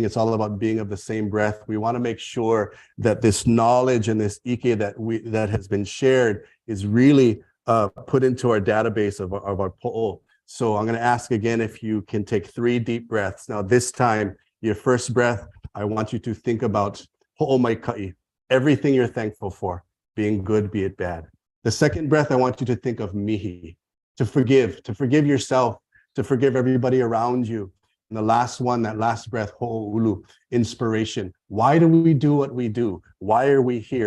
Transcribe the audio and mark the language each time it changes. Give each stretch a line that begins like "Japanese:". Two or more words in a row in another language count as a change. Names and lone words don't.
English: It's all about being of the same breath. We want to make sure that this knowledge and this ike that has been shared is really put into our database of our po'o. So I'm going to ask again if you can take 3 deep breaths. Now this time, your first breath, I want you to think about ho'o mai ka'i, everything you're thankful for, being good, be it bad. The second breath, I want you to think of mihi, to forgive yourself, to forgive everybody around you. And the last one, that last breath, ho'oulu, inspiration. Why do we do what we do? Why are we here?